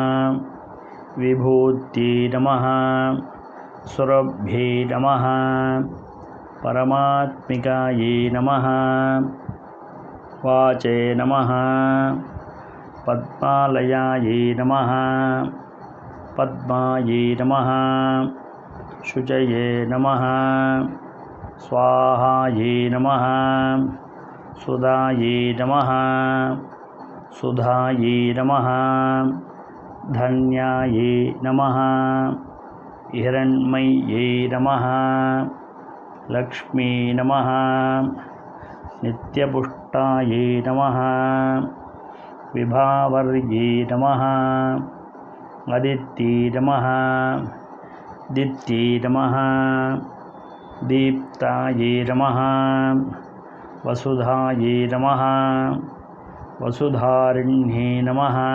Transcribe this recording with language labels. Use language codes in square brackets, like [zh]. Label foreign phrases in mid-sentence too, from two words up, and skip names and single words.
[sa] विभूति नमः सुरभ्यै नमः परमात्मिकायै नमः वाचे नमः पद्मालयायै नमः पद्मायै नमः शुचये नमः स्वाहायै नमः सुधायै नमः सुधायै नमः धन्यायै नमः हिरण्मय्यै नमः लक्ष्मी नमः नित्यपुष्टायै नमः विभावर्यै नमः अदित्यै नमः दित्यै नमः दीप्तायै नमः वसुधायै नमः वसुधारिण्यै नमः